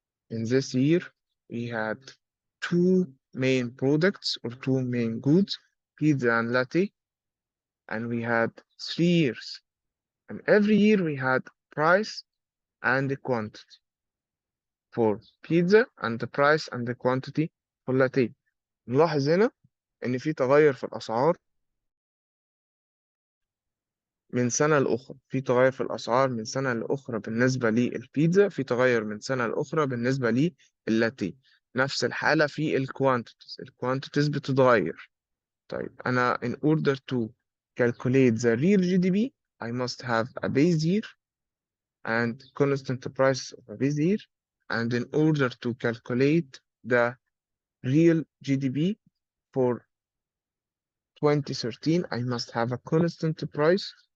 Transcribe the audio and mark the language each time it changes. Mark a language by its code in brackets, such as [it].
[en] In this year, we had two main products or two main goods, pizza and latte, and we had 3 years. And every year we had price and the quantity for pizza and the price and the quantity for latte. [ar] نلاحظ هنا إن في تغير في الأسعار من سنة لأخرى. في تغير في الأسعار من سنة لأخرى بالنسبة للبيتزا، في تغير من سنة لأخرى بالنسبة لللاتيه. نفس الحالة في الكوانتيتيز بتتغير. طيب أنا [en] in order to calculate the real GDP I must have a base year and constant price of a base year, and in order to calculate the real GDP for 2013 I must have a constant price.